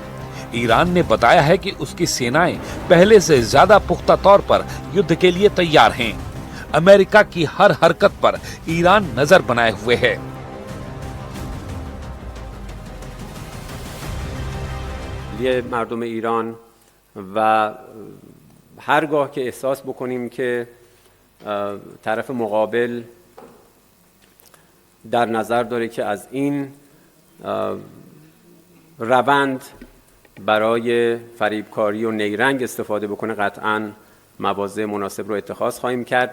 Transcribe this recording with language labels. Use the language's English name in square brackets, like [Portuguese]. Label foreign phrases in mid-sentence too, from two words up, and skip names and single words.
[Hindi] ईरान ने बताया है कि उसकी सेनाएं पहले से ज्यादा पुख्ता तौर पर युद्ध के लिए तैयार हैं। अमेरिका की हर हरकत पर ईरान नजर बनाए हुए है। [Persian] लिए मर्दم ایران و هرگاه که احساس بکنیم که طرف مقابل در نظر داره که از این روند برای فریبکاری و نیرنگ استفاده بکنه، قطعاً مواضع مناسب رو اتخاذ خواهیم کرد.